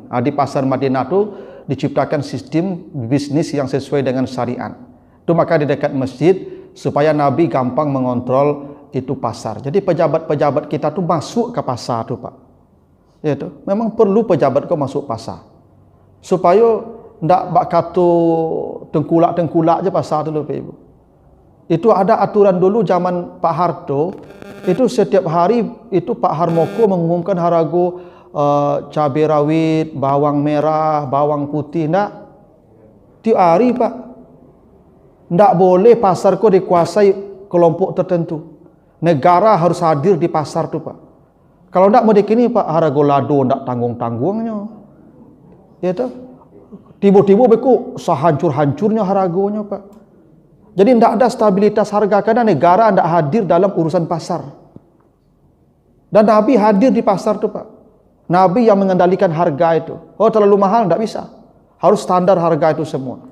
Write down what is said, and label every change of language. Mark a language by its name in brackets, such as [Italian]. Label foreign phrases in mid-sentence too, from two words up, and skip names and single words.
[Indonesian] Di pasar Madinah itu diciptakan sistem bisnis yang sesuai dengan syariat. Itu maka di dekat masjid supaya Nabi gampang mengontrol itu pasar. Jadi pejabat-pejabat kita tuh masuk ke pasar tuh Pak. Ya itu. Memang perlu pejabat kau masuk pasar. [Minangkabau] Supaya ndak bak katu tengkulak je pasar tu Pak Ibu. [Indonesian] Itu ada aturan dulu zaman Pak Harto, itu setiap hari itu Pak Harmoko mengumumkan harago cabai rawit, bawang merah, bawang putih ndak. Tiap hari Pak. Ndak boleh pasar ko dikuasai kelompok tertentu. Negara harus hadir di pasar tu Pak. [Minangkabau] Kalau ndak mau dikini Pak harago lado ndak tanggung-tanggungnya. [Indonesian] Ya tu. Tiba-tiba beku sehancur-hancurnya haragonya Pak. Jadi tidak ada stabilitas harga karena negara tidak hadir dalam urusan pasar. Dan Nabi hadir di pasar itu Pak. Nabi yang mengendalikan harga itu. Oh terlalu mahal tidak bisa. Harus standar harga itu semua.